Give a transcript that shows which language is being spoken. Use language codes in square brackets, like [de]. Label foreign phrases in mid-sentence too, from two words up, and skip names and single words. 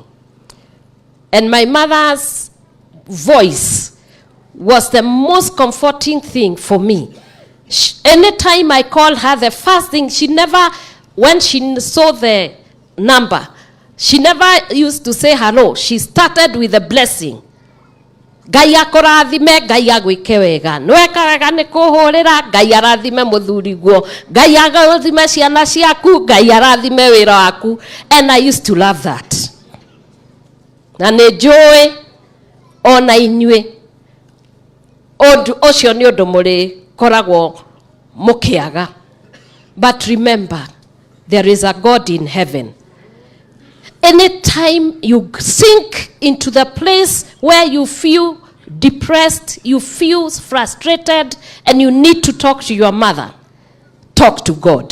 [en] And my mother's voice was the most comforting thing for me. Anytime I called her, the first thing, when she saw the number, she never used to say hello. She started with a blessing. [ki] Ngai akũrathime, Ngai agwĩke wega. Nweka wega nĩ kũhũrĩra, Ngai arathime mũthuriguo. Ngai arathime ciana ciaku, Ngai arathime wĩra waku. [en] And I used to love that. [ki] Na nĩ njũĩ ona inyuĩ ũcio nĩ ũndũ mũrĩkoragwo mũkĩaga. [en] But remember, there is a God in heaven. Anytime you sink into the place where you feel depressed, you feel frustrated, and you need to talk to your mother, talk to God.